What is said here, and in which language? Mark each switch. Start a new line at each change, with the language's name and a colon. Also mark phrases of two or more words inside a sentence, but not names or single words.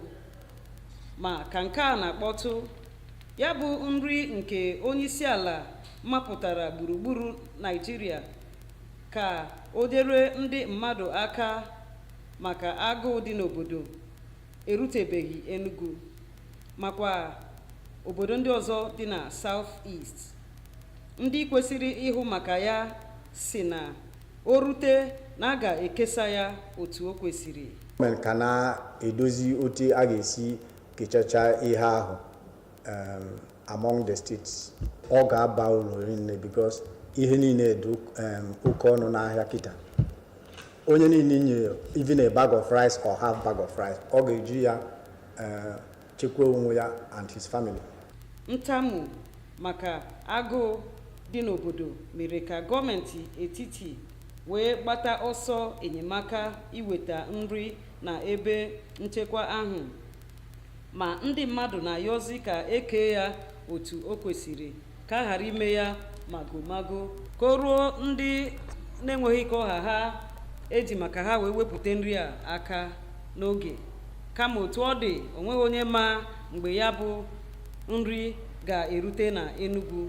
Igbo: Ma ka nke a na-akpọtụ, ya bụ nri nke onyeisiala mapụtara gburugburu Naịjirịa ka o dere ndị mmadụ aka maka agụụ dị n'obodo erutebeghị Enugu makwa obodo ndị ọzọ dị na South-East. Ndị kwesịrị ịhụ maka ya si na o rute na a ga-ekesa ya otu o kwesịrị. Gọọmenti ka na-edozi otu a ga-esi kechacha ihe ahụ
English: among the states.
Igbo: Ọ ga-aba uru rinne because ihe niile dị oke ọnụ n'ahịa kịta. Onye niile nye
English: even a bag of rice or half bag of rice,
Igbo: ọ ga-eji ya chekwa onwe ya
English: and his family.
Igbo: Ntamu maka agụụ dị n'obodo mere ka gọọmenti etiti wee gbata ọsọ enyemaka iweta nri na ebe nchekwa ahụ. Ma ndị mmadụ na-ayọzi ka eke ya otu o kwesịrị ka a ghara ime ya magomago ka o ruo ndị na-enweghị ike ọha ha eji maka ha wee wepụta nri a aka n'oge, kama otu ọ dị onweghị onye ma mgbe ya bụ nri ga-erute na Enugu.